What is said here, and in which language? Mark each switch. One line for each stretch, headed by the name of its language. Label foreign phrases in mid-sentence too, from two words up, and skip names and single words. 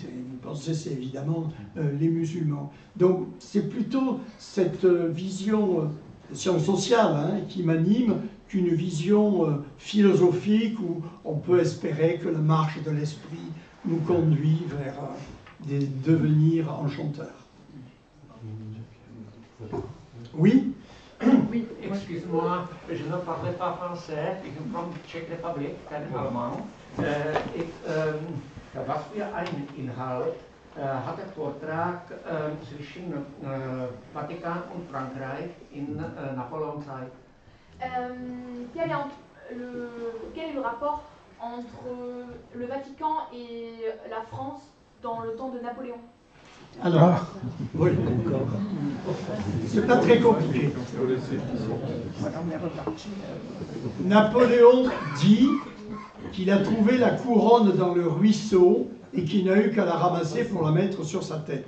French: Et vous pensez, c'est évidemment les musulmans. Donc c'est plutôt cette vision science sociale hein, qui m'anime qu'une vision philosophique où on peut espérer que la marche de l'esprit nous conduit vers des devenirs enchanteurs. Oui? Oui, excuse-moi, je ne parle pas français,
Dutch: ik ben van de Czech Republic, ken ik allemaal.
German: Was für einen Inhalt hat der Vortrag zwischen Vatikan und Frankreich in Napoléon-Zeit?
French: Quel est le rapport entre le Vatican et la France dans le temps de Napoléon? Alors, oui, c'est pas très compliqué. Napoléon dit qu'il a trouvé la couronne dans le ruisseau et qu'il n'a eu qu'à la ramasser pour la mettre sur sa tête.